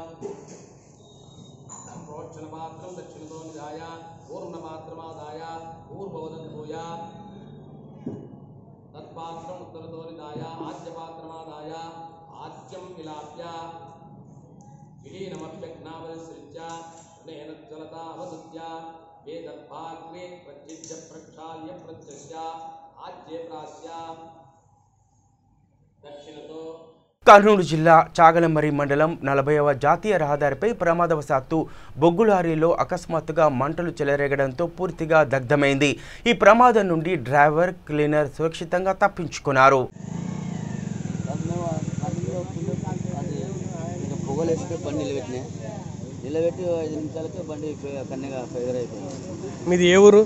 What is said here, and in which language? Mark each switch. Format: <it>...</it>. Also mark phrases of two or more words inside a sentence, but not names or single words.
<sa>प्रोक्षणपात्रं दक्षिणतो निधाय पूर्णमात्रमादाय पूर्ववदन्भूय तत्पात्रम् उत्तरतो निधाय आद्यपात्रमादाय आद्यं विलाप्य विलीनमप्यग्नावसृज्य जलतावसृज्य वेदर्भाग्रे प्रचिद्य प्रक्षाल्य प्रत्यस्य आज्ये प्रास्य दक्षिणतो</sa> <te>కర్నూలు జిల్లా చాగలమరి మండలం 40వ జాతీయ రహదారిపై ప్రమాదవశాత్తు బొగ్గు లారీలో అకస్మాత్తుగా మంటలు చెలరేగడంతో పూర్తిగా దగ్ధమైంది. ఈ ప్రమాదం నుండి డ్రైవర్, క్లీనర్ సురక్షితంగా తప్పించుకున్నారు. మీది ఏ ఊరు?</te>